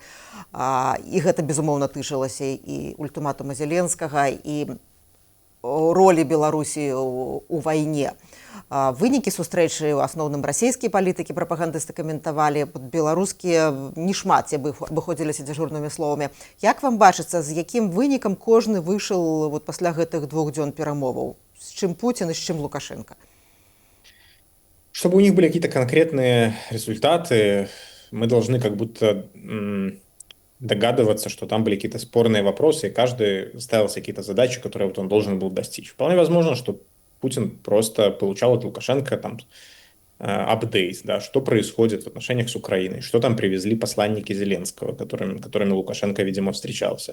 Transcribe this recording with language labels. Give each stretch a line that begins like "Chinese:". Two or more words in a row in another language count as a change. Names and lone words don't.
Belarusian: І гэта, безумоўна, тычылася і ультыматума Зеленскага, і ролі Беларусі у вайне. Вынікі сустрэчы ў асноўным расійскія палітыкі, прапагандысты каментавалі, беларускія не шмат ці абыходзіліся дзяжурнымі словамі. Як вам бачыцца, з якім вынікам кожны выйшаў пасля гэтых 2 дзён перамоваў? З чым
Russian: Путин и с чем Лукашенко? Чтобы у них были какие-то конкретные результаты, мы должны как будто догадываться, что там были какие-то спорные вопросы, и каждый ставил себе какие-то задачи, которые вот он должен был достичь. Вполне возможно, что Путин просто получал от Лукашенко там апдейт, да, что происходит в отношениях с Украиной, что там привезли посланники Зеленского, которыми Лукашенко, видимо, встречался.